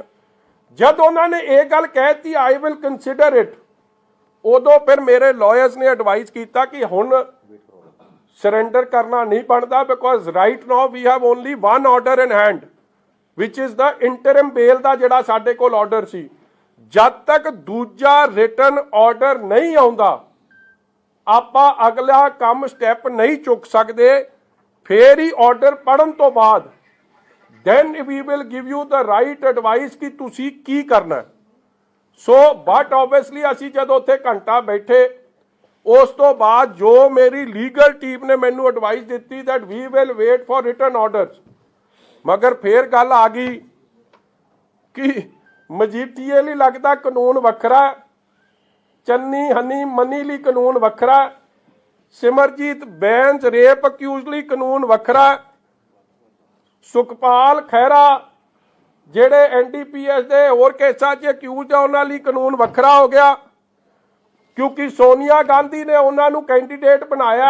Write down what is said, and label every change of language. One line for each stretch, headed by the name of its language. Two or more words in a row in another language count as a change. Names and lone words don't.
Punjabi: ਜਦ ਉਹਨਾਂ ਨੇ ਇਹ ਗੱਲ ਕਹਿਤੀ
English: I will consider it,
Punjabi: ਉਦੋਂ ਫਿਰ ਮੇਰੇ ਲਾਇਰਸ ਨੇ ਐਡਵਾਈਸ ਕੀਤਾ ਕਿ ਹੁਣ ਸਰੈਂਡਰ ਕਰਨਾ ਨਹੀਂ ਬਣਦਾ,
English: because right now we have only one order in hand which is the interim bail
Punjabi: ਦਾ ਜਿਹੜਾ ਸਾਡੇ ਕੋਲ ਆਰਡਰ ਸੀ। ਜਦ ਤੱਕ ਦੂਜਾ
English: written order
Punjabi: ਨਹੀਂ ਆਉਂਦਾ ਆਪਾਂ ਅਗਲਾ ਕੰਮ ਸਟੈਪ ਨਹੀਂ ਚੁੱਕ ਸਕਦੇ। ਫੇਰ ਹੀ ਆਰਡਰ ਪੜਨ ਤੋਂ ਬਾਅਦ
English: then we will give you the right advice
Punjabi: ਕਿ ਤੁਸੀਂ ਕੀ ਕਰਨਾ।
English: so but obviously
Punjabi: ਅਸੀਂ ਜਦੋਂ ਉੱਥੇ ਘੰਟਾ ਬੈਠੇ, ਉਸ ਤੋਂ ਬਾਅਦ ਜੋ ਮੇਰੀ
English: legal team
Punjabi: ਨੇ ਮੈਨੂੰ ਐਡਵਾਈਸ ਦਿੱਤੀ
English: that we will wait for written orders,
Punjabi: ਮਗਰ ਫੇਰ ਗੱਲ ਆ ਗਈ ਕਿ ਮਜੀਠੀਏ ਲਈ ਲੱਗਦਾ ਕਾਨੂੰਨ ਵੱਖਰਾ, ਚੰਨੀ ਹਨੀ ਮਨੀ ਲਈ ਕਾਨੂੰਨ ਵੱਖਰਾ, ਸਿਮਰਜੀਤ ਬੈਂਸ
English: rape accused
Punjabi: ਲਈ ਕਾਨੂੰਨ ਵੱਖਰਾ, ਸੁਖਪਾਲ ਖਹਿਰਾ ਜਿਹੜੇ ਐਨਡੀਪੀਐਸ ਦੇ ਹੋਰ ਕੇਸਾਂ 'ਚ ਅਕਿਊਜ਼ ਆ ਉਹਨਾਂ ਲਈ ਕਾਨੂੰਨ ਵੱਖਰਾ ਹੋ ਗਿਆ, ਕਿਉਂਕਿ ਸੋਨੀਆ ਗਾਂਧੀ ਨੇ ਉਹਨਾਂ ਨੂੰ ਕੈਂਡੀਡੇਟ ਬਣਾਇਆ।